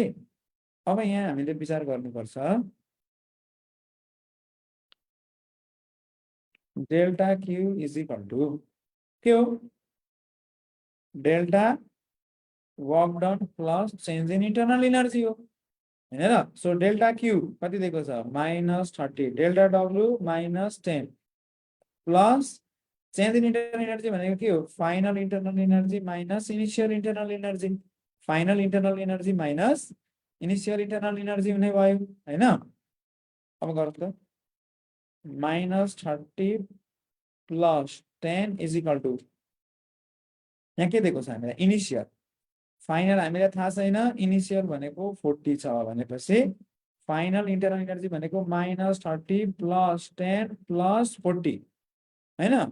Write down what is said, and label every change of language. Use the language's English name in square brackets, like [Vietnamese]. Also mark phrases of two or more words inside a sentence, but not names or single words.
[Nepali] अब यहाँ हामीले विचार गर्नुपर्छ, [English] delta Q is equal to [Nepali] के हो, [English] delta work done plus change in internal energy [Nepali] हो हैन र। [English] so delta Q [Nepali] कति दिएको छ [English] -30, delta W -10 plus change in internal energy [Nepali] भनेको के हो, [English] final internal energy minus initial internal energy. final internal energy minus initial internal energy [Nepali] हुने भयो हैन। अब गरौँ त, [English] -30 plus 10 is equal to [Nepali] यहाँ के दिएको छ हामीलाई इनिशियल, फाइनल हामीलाई थाहा छैन। इनिशियल भनेको 40 छ भनेपछि [English] final internal energy [Nepali] भनेको [English] -30 plus 10 plus 40 [Nepali] हैन।